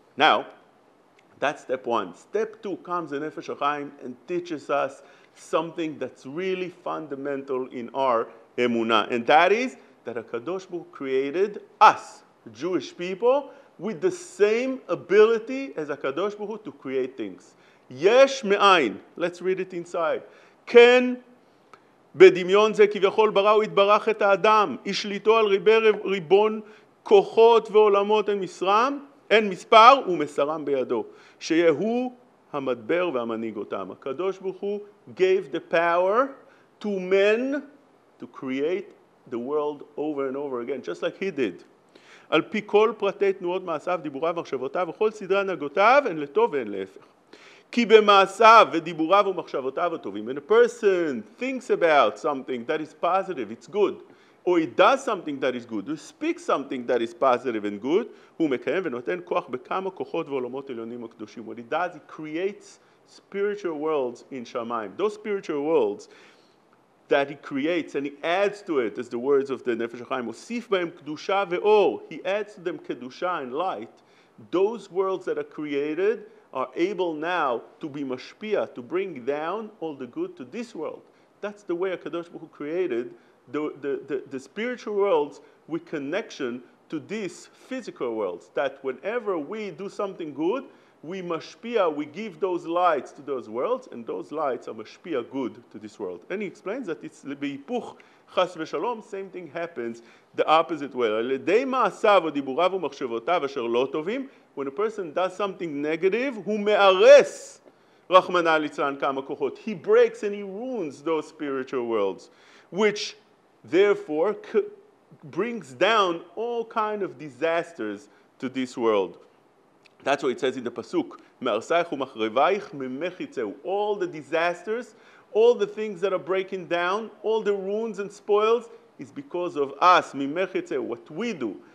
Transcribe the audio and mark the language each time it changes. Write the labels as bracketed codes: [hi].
[en] Now, that's step one. Step two comes the Nefesh HaChaim and teaches us something that's really fundamental in our emunah. And that is that HaKadosh Baruch Hu created us, Jewish people, with the same ability as HaKadosh Baruch Hu to create things. [he] יש מאין. [en] Let's read it inside. [he] כן, בדמיון זה כביכול ברא הוא יתברך את האדם, השליטו על ריבון כוחות ועולמות אין מספר ומסרם בידו, שיהו המדבר והמנהיג אותם. [en] הקדוש ברוך הוא gave the power to men to create the world over and over again, just like he did. [he] על פי כל פרטי תנועות מעשיו, דיבוריו ומחשבותיו וכל סדרי הנהגותיו, הן לטוב והן להפך. כי במעשיו ודיבוריו ומחשבותיו הטובים, [en] when a person thinks about something that is positive, it's good, or he does something that is good, or speaks something that is positive and good, [he] הוא מקיים ונותן כוח בכמה כוחות ועולמות עליונים הקדושים. [en] What he does, he creates spiritual worlds in Shamayim. Those spiritual worlds that he creates and he adds to it, as the words of the Nefesh HaChaim, [he] מוסיף בהם קדושה ואור, [en] he adds to them kedusha and light. Those worlds that are created are able now to be mashpia, to bring down all the good to this world. That's the way HaKadosh Baruch Hu created the spiritual worlds with connection to these physical worlds, that whenever we do something good, we mashpia, we give those lights to those worlds, and those lights are mashpia good to this world. And he explains that it's [he] בהיפוך חס ושלום, [en] same thing happens the opposite way. [he] על ידי מעשיו ודיבוריו ומחשבותיו אשר לא טובים, [en] when a person does something negative, [he] הוא מארס, רחמנא ליצלן, כמה כוחות. [en] He breaks and he ruins those spiritual worlds, which therefore brings down all kind of disasters to this world. That's what it says in the pasuk. [he] Me'arsayich u'machrevaich memech yitzeu. [en] All the disasters, all the things that are breaking down, all the ruins and spoils is because of us. [he] Memech yitzeu. [en] What we do.